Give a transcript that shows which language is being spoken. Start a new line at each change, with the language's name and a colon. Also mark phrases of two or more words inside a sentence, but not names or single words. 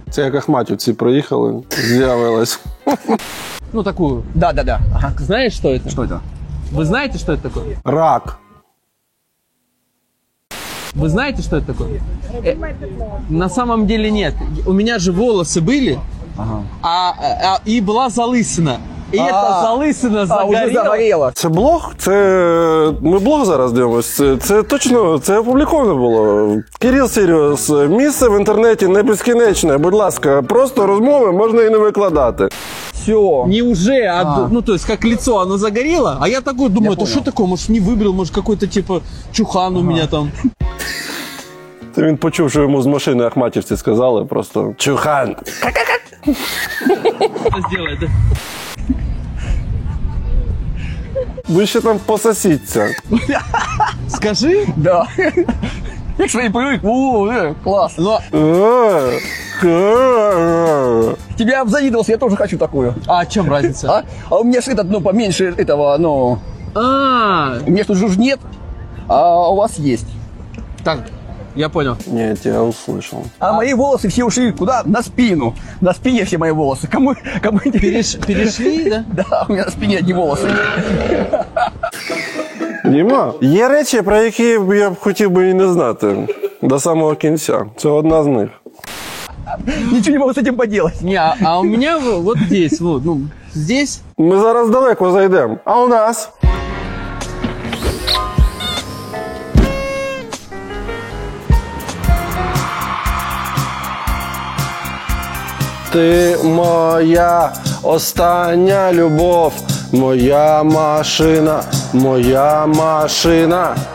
Ukrainian: Це як ахматівці проїхали, з'явилась.
Russian: Такую. Да. Ага. Знаешь, что это? Что это? Вы знаете, что это такое? Рак. Вы знаете, что это такое? На самом деле нет. У меня же волосы были, и была залысина.
Ukrainian: І ця залисина загоріла.
Russian: Уже загорела.
Ukrainian: Це блог? Ми блог зараз дивимося. Це точно, це опубліковано було. Кирил Сіріус, місце в інтернеті не безкінечне. Будь ласка, просто розмови можна і не викладати. Все.
Russian: Не уже, то есть как лицо оно загорело, а я такой думаю, это что такое, может не выбрал, может какой-то типа чухан у меня там.
Ukrainian: Це він почув, що йому з машини ахматівці сказали, просто чухан.
Russian: Сделай, да?
Ukrainian: Ви ще там пососіться. Скажи.
Russian: Да. Як свои привык, класс. Тебя я обзавидовался, я тоже хочу такую. А в чем разница? А у меня же поменьше этого, у меня тут же нет, а у вас есть. Так, я понял. Нет, я услышал. А мои волосы все ушли куда? На спину. На спине все мои волосы. Кому Перешли, да? Да, у меня на спине одни волосы.
Ukrainian: Діма, є речі, про які я б хотів би і не знати до самого кінця. Це одна з них.
Russian: Ничего не могу с этим поделать. Не, а у меня вот здесь, здесь.
Ukrainian: Ми зараз далеко зайдемо.
Russian: А у нас?
Ukrainian: Ти моя остання любов, моя машина, моя машина.